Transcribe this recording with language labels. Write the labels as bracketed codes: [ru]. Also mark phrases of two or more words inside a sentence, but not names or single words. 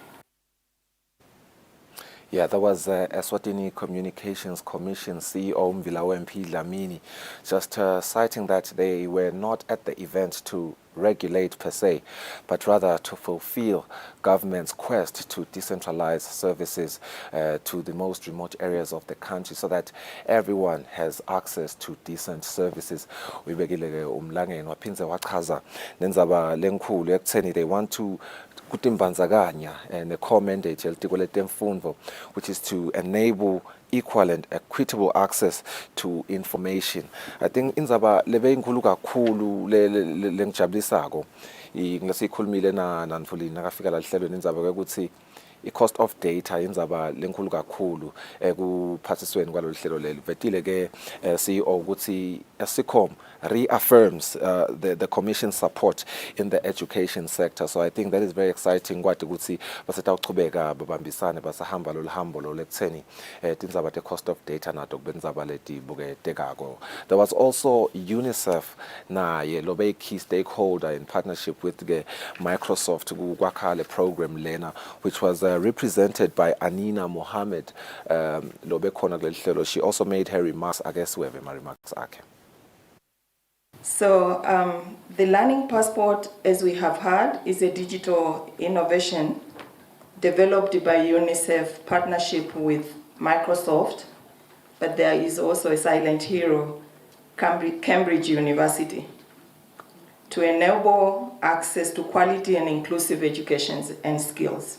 [en] Yeah, that was Eswatini Communications Commission CEO Mvilawempi Dlamini, just citing that they were not at the event to regulate per se, but rather to fulfill government's quest to decentralize services to the most remote areas of the country so that everyone has access to decent services. [ss] Ubekile umlangeni waphinze wachaza nenzaba lenkhulu ekutheni [en] they want to [ss] kutimbanzakanya [en] and a core mandate [ss] yelitiko letemfundo, [en] which is to enable equal and equitable access to information. [ss] I think inzaba lebe inkulu kakhulu lengijabulisako ngilesikhulumile nanfulini nakafika la lihlelweni indzaba ukuthi i- [en] cost of data [ss] indzaba lenkulu kakhulu kuphathisweni kwalolu hlelo leli. Vetile ke CEO ukuthi [en] Eskom reaffirms the Commission's support in the education sector. So I think that is very exciting. [ss] Kwathi ukuthi basetawuchubeka babambisane basahamba lolu hambo lolu ekutheni tindzaba te- [en] cost of data [ss] nato kubendzaba letibuketekako. [en] There was also UNICEF [ss] naye lobe [en] a key stakeholder in partnership with Microsoft [ss] kwakha le program lena, [en] which was represented by Anina Mohammed [ss] lobe khona kuleli hlelo. [en] She also made her remarks. I guess we have my remarks akhe. So the Learning Passport, as we have heard, is a digital innovation developed by UNICEF partnership with Microsoft, but there is also a silent hero, Cambridge University, to enable access to quality and inclusive education and skills.